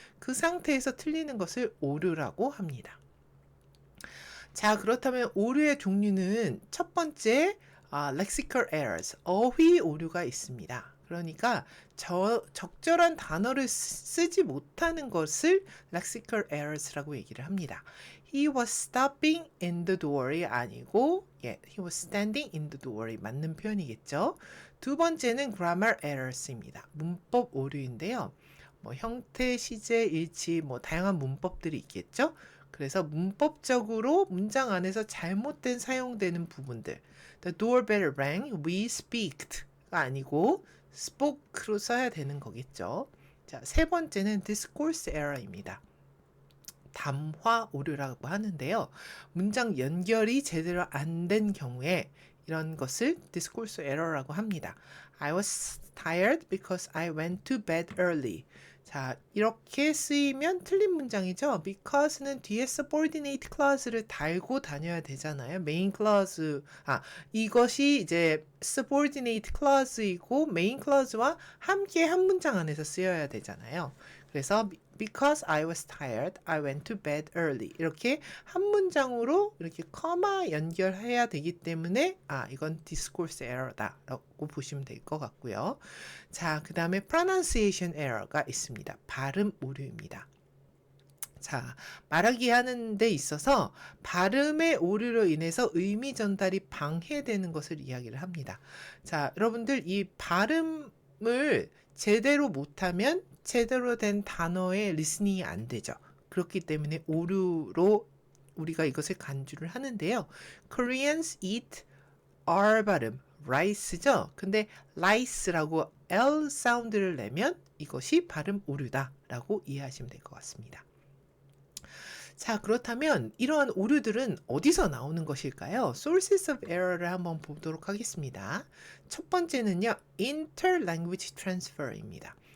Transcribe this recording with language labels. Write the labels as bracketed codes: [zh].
[ko] 그 상태에서 틀리는 것을 오류라고 합니다. 자, 그렇다면 오류의 종류는 첫 번째, lexical errors, 어휘 오류가 있습니다. 그러니까 적절한 단어를 쓰지 못하는 것을 lexical errors라고 얘기를 합니다. [en] He was stopping in the door이 [ko] 아니고 [en] he was standing in the door이 [ko] 맞는 표현이겠죠. 두 번째는 grammar errors입니다. 문법 오류인데요. 형태, 시제, 일치, 다양한 문법들이 있겠죠. 그래서 문법적으로 문장 안에서 잘못된 사용되는 부분들. [en] The doorbell rang, we speaked가 [ko] 아니고 [en] spoke로 [ko] 써야 되는 거겠죠. 자, 세 번째는 discourse error입니다. 담화 오류라고 하는데요. 문장 연결이 제대로 안 된 경우에 이런 것을 discourse error라고 합니다. [en] I was tired because I went to bed early. [ko] 자, 이렇게 쓰이면 틀린 문장이죠. because는 뒤에 subordinate clause를 달고 다녀야 되잖아요. main clause, 이것이 이제 subordinate clause이고 main clause와 함께 한 문장 안에서 쓰여야 되잖아요. 그래서 [en] because I was tired, I went to bed early. [ko] 이렇게 한 문장으로 이렇게 커마 연결해야 되기 때문에 이건 discourse error다라고 보시면 될 것 같고요. 자, 그 다음에 pronunciation error가 있습니다. 발음 오류입니다. 자, 말하기 하는 데 있어서 발음의 오류로 인해서 의미 전달이 방해되는 것을 이야기를 합니다. 자, 여러분들 이 발음을 제대로 못하면 제대로 된 단어의 리스닝이 안 되죠. 그렇기 때문에 오류로 우리가 이것을 간주를 하는데요. [en] Koreans eat R 발음, rice죠. [ko] 근데 rice라고 L 사운드를 내면 이것이 발음 오류다라고 이해하시면 될 것 같습니다. 자, 그렇다면 이러한 오류들은 어디서 나오는 것일까요? [en] Sources of error [ko] 를 한번 보도록 하겠습니다. 첫 번째는요, interlanguage transfer입니다.